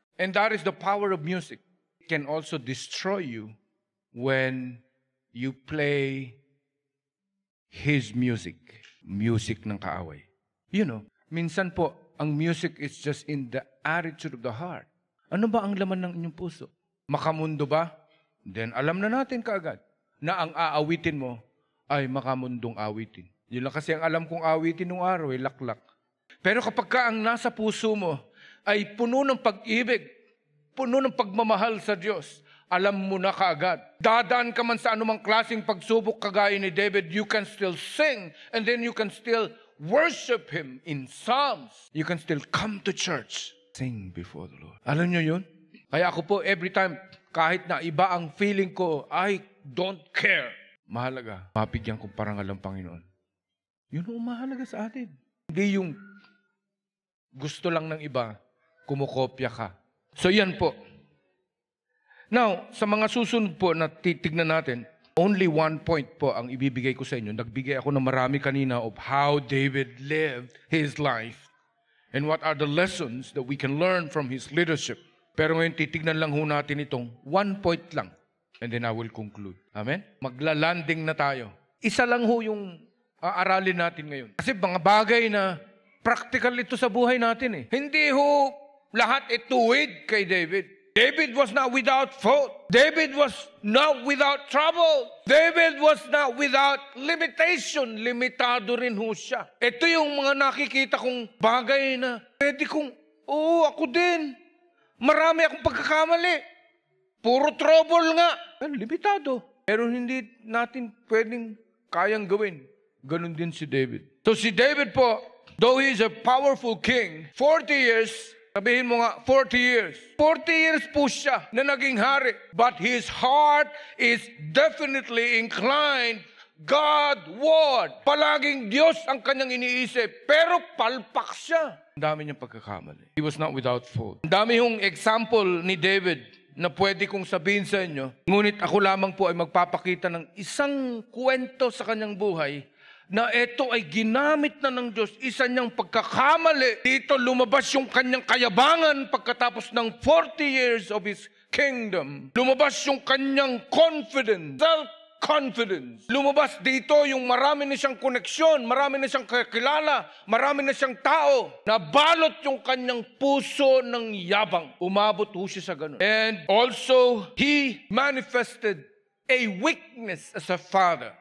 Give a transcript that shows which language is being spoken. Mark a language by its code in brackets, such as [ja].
[en] And that is the power of music. It can also destroy you when you play His music. [tl] Music ng kaaway. [en] You know, minsan po, ang music is just in the attitude of the heart. [tl] Ano ba ang laman ng inyong puso? Makamundo ba? Then alam na natin kaagad na ang aawitin mo ay makamundong awitin. Yun lang kasi ang alam kong awitin nung araw ay laklak. Pero kapag ka ang nasa puso mo ay puno ng pag-ibig, puno ng pagmamahal sa Diyos, alam mo na kaagad. Dadaan ka man sa anumang klaseng pagsubok kagaya ni David, [en] you can still sing and then you can still worship Him in psalms. You can still come to church, sing before the Lord. [tl] Alam nyo yun? Kaya ako po, every time, kahit na iba ang feeling ko, [en] I don't care. [tl] Mahalaga, mapigyan kong parangal ang Panginoon. Yun ang mahalaga sa atin. Hindi yung gusto lang ng iba, kumukopya ka. So yan po. Now, sa mga susunod po na titignan natin, only one point po ang ibibigay ko sa inyo. Nagbigay ako ng marami kanina [en] of how David lived his life and what are the lessons that we can learn from his leadership. [tl] Pero ngayon titignan lang ho natin itong one point lang [en] and then I will conclude. [tl] Amen? Maglalanding na tayo. Isa lang ho yung aaralin natin ngayon. Kasi mga bagay na practical ito sa buhay natin eh. Hindi ho lahat ituwid kay David. [en] David was not without fault. David was not without trouble. David was not without limitation. [tl] Limitado rin ho siya. Ito yung mga nakikita kong bagay na pwede kong, ako din. Marami akong pagkakamali. Puro trouble nga. Limitado. Pero hindi natin pwedeng kayang gawin. Ganon din si David. [en] So si David po, though he is a powerful king, 40 years, [tl] sabihin mo nga, [en] 40 years. [tl] 40 years po siya na naging hari. [en] But his heart is definitely inclined Godward. [tl] Palaging Diyos ang kanyang iniisip. Pero palpak siya. Ang dami niyang pagkakamali. [en] He was not without fault. [tl] Ang dami yung example ni David na pwede kong sabihin sa inyo. Ngunit ako lamang po ay magpapakita ng isang kwento sa kanyang buhay na ito ay ginamit na ng Diyos, isa niyang pagkakamali. Dito lumabas yung kanyang kayabangan pagkatapos ng [en] 40 years of His kingdom. [tl] Lumabas yung kanyang confidence, self-confidence. Lumabas dito yung marami na siyang koneksyon, marami na siyang kakilala, marami na siyang tao. Nabalot yung kanyang puso ng yabang. Umabot ho siya sa ganun. [en] And also, he manifested a weakness as a father.